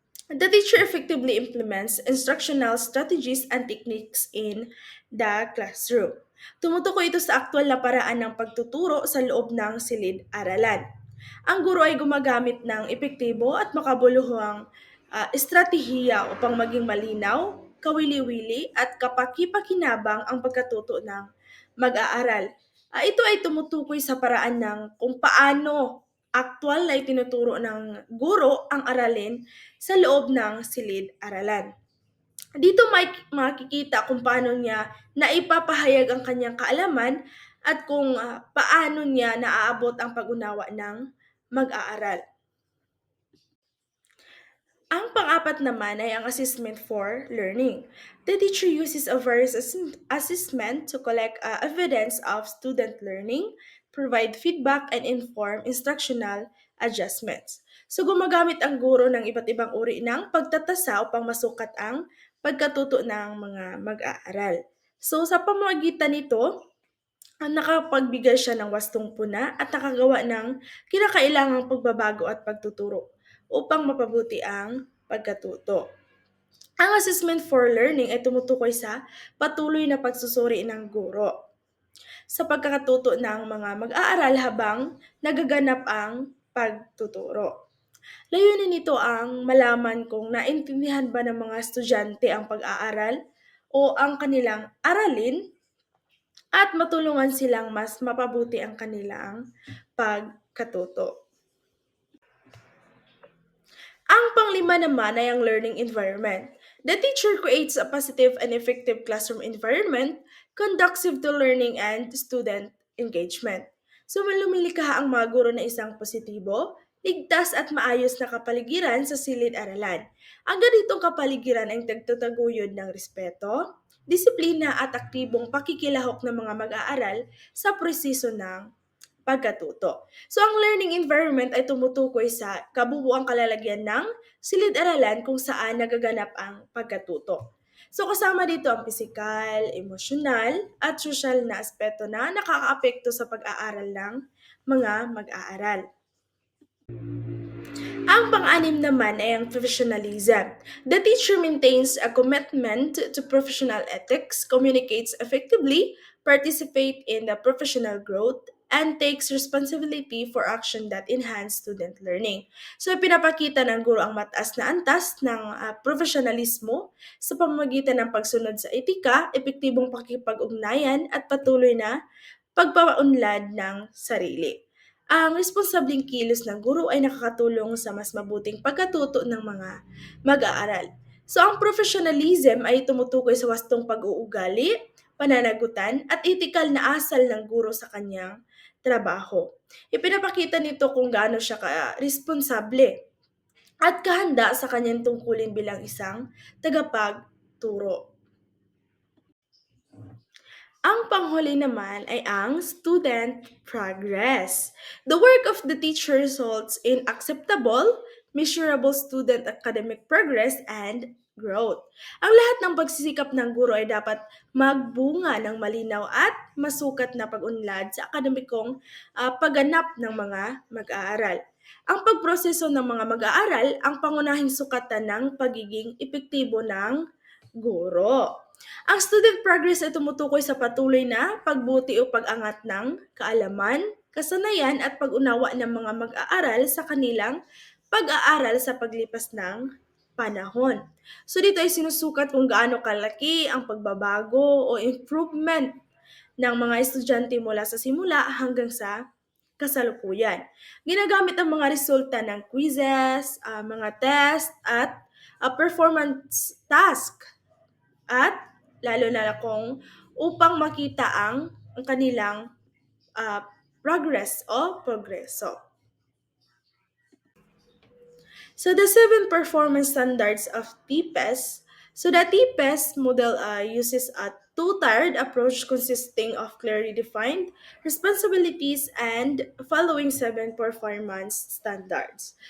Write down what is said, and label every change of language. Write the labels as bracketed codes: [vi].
[en] The teacher effectively implements instructional strategies and techniques in the classroom. [tl] Tumutukoy ito sa aktwal na paraan ng pagtuturo sa loob ng silid-aralan. Ang guro ay gumagamit ng epektibo at makabuluhang estratehiya upang maging malinaw, kawili-wili at kapaki-pakinabang ang pagkatuto ng mag-aaral. Ito ay tumutukoy sa paraan ng kung paano aktwal na itinuturo ng guro ang aralin sa loob ng silid-aralan. Dito may makikita kung paano niya naipapahayag ang kanyang kaalaman at kung paano niya naaabot ang pag-unawa ng mag-aaral. Ang pang-apat naman ay ang assessment for learning. [en] The teacher uses a various assessment to collect evidence of student learning, provide feedback, and inform instructional adjustments. [tl] So gumagamit ang guro ng iba't ibang uri ng pagtatasa upang masukat ang pagkatuto ng mga mag-aaral. So sa pamamagitan nito, nakapagbigay siya ng wastong puna at nakagawa ng kinakailangang pagbabago at pagtuturo upang mapabuti ang pagkatuto. Ang assessment for learning ay tumutukoy sa patuloy na pagsusuri ng guro sa pagkakatuto ng mga mag-aaral habang nagaganap ang pagtuturo. Layunin nito ang malaman kung naintindihan ba ng mga estudyante ang pag-aaral o ang kanilang aralin at matulungan silang mas mapabuti ang kanilang pagkatuto. Ang panglima naman ay ang learning environment. [en] The teacher creates a positive and effective classroom environment conducive to learning and student engagement. [tl] So lumilikaha ang mga guro na isang positibo, ligtas at maayos na kapaligiran sa silid-aralan. Ang ganitong kapaligiran ay nagtataguyod ng respeto, disiplina at aktibong pakikilahok ng mga mag-aaral sa proseso ng pagkatuto. So ang learning environment ay tumutukoy sa kabubuang kalalagyan ng silid-aralan kung saan nagaganap ang pagkatuto. So kasama dito ang pisikal, emosyonal, at sosyal na aspeto na nakakaapekto sa pag-aaral ng mga mag-aaral. Ang pang-anim naman ay ang professionalism. [en] The teacher maintains a commitment to professional ethics, communicates effectively, participates in the professional growth, and takes responsibility for action that enhance student learning. [tl] So, pinapakita ng guro ang mataas na antas ng profesionalismo sa pamamagitan ng pagsunod sa etika, epektibong pakikipag-ugnayan, at patuloy na pagpapaunlad ng sarili. Ang responsableng kilos ng guro ay nakakatulong sa mas mabuting pagkatuto ng mga mag-aaral. So ang professionalism ay tumutukoy sa wastong pag-uugali, pananagutan at etikal na asal ng guro sa kanyang trabaho. Ipinapakita nito kung gaano siya ka-responsable at kahanda sa kanyang tungkulin bilang isang tagapagturo. Ang panghuli naman ay ang student progress. [en] The work of the teacher results in acceptable, measurable student academic progress and growth. [tl] Ang lahat ng pagsisikap ng guro ay dapat magbunga ng malinaw at masukat na pag-unlad sa akademikong pagganap ng mga mag-aaral. Ang pagproseso ng mga mag-aaral ang pangunahing sukatan ng pagiging epektibo ng guro. Ang student progress ay tumutukoy sa patuloy na pagbuti o pag-angat ng kaalaman, kasanayan at pag-unawa ng mga mag-aaral sa kanilang pag-aaral sa paglipas ng panahon. So dito ay sinusukat kung gaano kalaki ang pagbabago o improvement ng mga estudyante mula sa simula hanggang sa kasalukuyan. Ginagamit ang mga resulta ng quizzes, mga test at performance task at lalo na kung upang makita ang kanilang progress o progreso. [en] So the seven performance standards of TPES. So the TPES model uses a two-tiered approach consisting of clearly defined responsibilities and following seven performance standards.